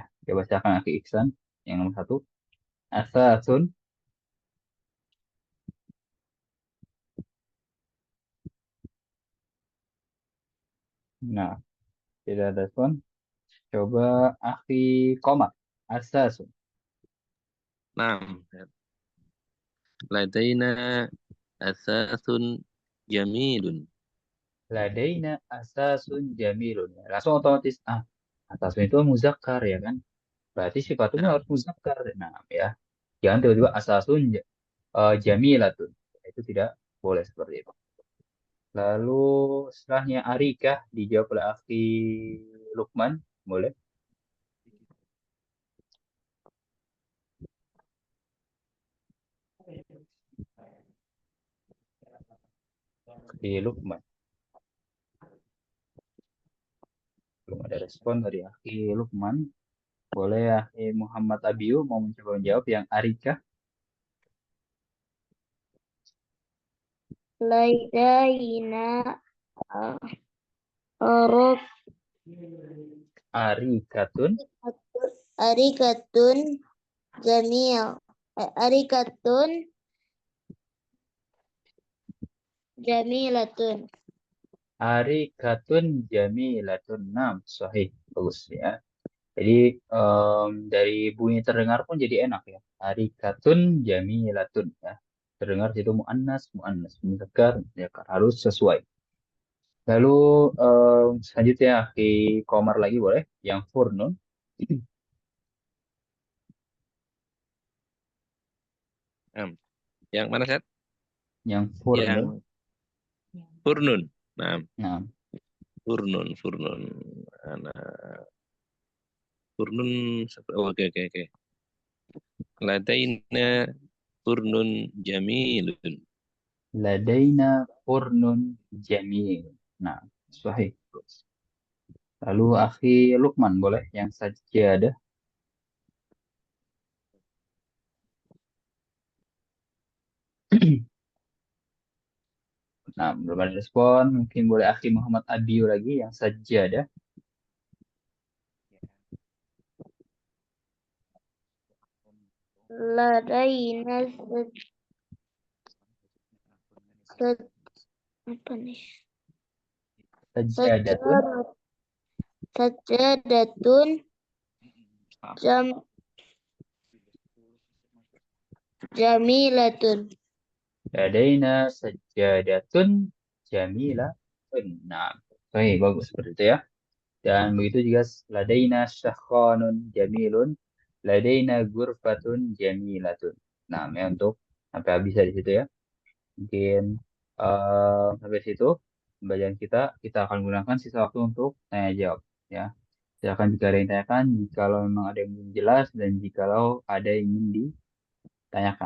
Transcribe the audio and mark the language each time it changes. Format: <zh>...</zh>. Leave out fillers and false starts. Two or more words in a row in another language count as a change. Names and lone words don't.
<id>Coba silakan Akhi Ihsan yang nomor 1. Asasun. Nah, tidak ada respon. Coba Akhi Komar. Asasun.</id> <ar>نعم لدينا أثاث جميل. لدينا أثاث جميل.</ar> <id>Langsung otomatis asasun itu muzakkar ya kan? Berarti sifatnya</id> <ar>نعم</ar> <id>harus muzakkar. Nah, ya. Jangan tiba-tiba</id> <ar>أثاث جميلة.</ar> <id>Itu tidak boleh seperti itu. Lalu setelahnya Arika dijawab oleh Akhi Lukman. Boleh? Akhi Lukman. Belum ada respon dari Akhi Lukman. Boleh Akhi Muhammad Abiu mau mencoba menjawab yang Arika?</id> <ar>لدينا أراف Arikatun. أريكة جميل. أريكة جميلة. أريكة جميلة.</ar> <id>Nah, sahih. Bagus ya. Jadi dari bunyi terdengar pun jadi enak ya.</id> <ar>أريكة جميلة ya.</ar> <id>Terdengar itu muannas, muannas, muzakkar, muzakkar. Harus sesuai. Lalu selanjutnya di Komar lagi boleh, yang furnun, Yang mana Set? yang furnun. Yang furnun. Nah, Nah, furnun. Furnun. Oke.</id> <ar>لدينا فرن جميل. لدينا فرن جميل.</ar> <id>Nah, sahih. Lalu akhi Lukman boleh, yang sajadah. Nah, belum ada respon. Mungkin boleh akhi Muhammad Abiu lagi, yang sajadah. Ladaina apa nih?</id> <ar>Sajadatun. سجادة جميلة. لدينا سجادة جميلة.</ar> <id>Nah, sahih, bagus seperti itu ya. Dan begitu juga</id> <ar>لدينا صحن جميل، لدينا غرفة جميلة.</ar> <id>Nah, ya untuk sampai habis di situ ya. Mungkin sampai situ pembelajaran kita akan gunakan sisa waktu untuk tanya jawab ya. Silakan jika ada yang ditanyakan, jikalau memang ada yang belum jelas dan jikalau ada yang ingin ditanyakan.</id>